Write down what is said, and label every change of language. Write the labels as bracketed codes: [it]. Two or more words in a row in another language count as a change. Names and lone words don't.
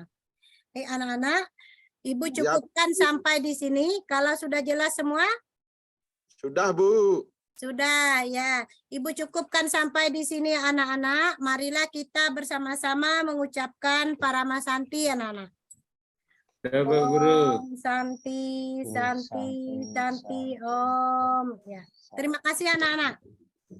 [id] Anak-anak, Ibu cukupkan sampai di sini. Kalau sudah jelas semua? Sudah, Bu. Sudah ya, Ibu cukupkan sampai di sini anak-anak. Marilah kita bersama-sama mengucapkan Paramasanti anak-anak. Ya, Bu Guru. [sa] Om Santi, Om Santi, Santi, Santi, Santi. Om. [id] Ya. Terima kasih anak-anak.